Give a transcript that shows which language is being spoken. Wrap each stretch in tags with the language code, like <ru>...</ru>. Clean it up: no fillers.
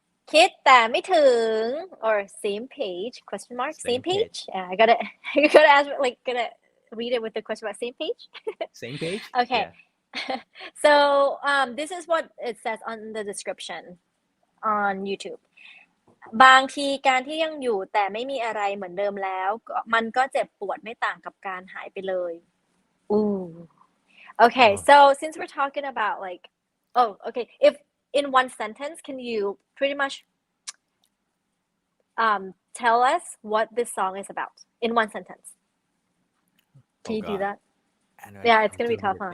<en>Kid</en> <th>แต่ไม่ถึง</th> <en>or same page question mark same page. Yeah, I gotta ask gotta read it with the question mark same page. Same page. Okay. Yeah. So this is what it says on the description on YouTube.</en> <th>บางทีการที่ยังอยู่แต่ไม่มีอะไรเหมือนเดิมแล้วมันก็เจ็บปวดไม่ต่างกับการหายไปเลย Ooh.</th> <en>Okay, so since we're talking about okay, if in one sentence, can you pretty much tell us what this song is about in one sentence? Can you do that? Yeah, it's gonna be tough, huh?</en>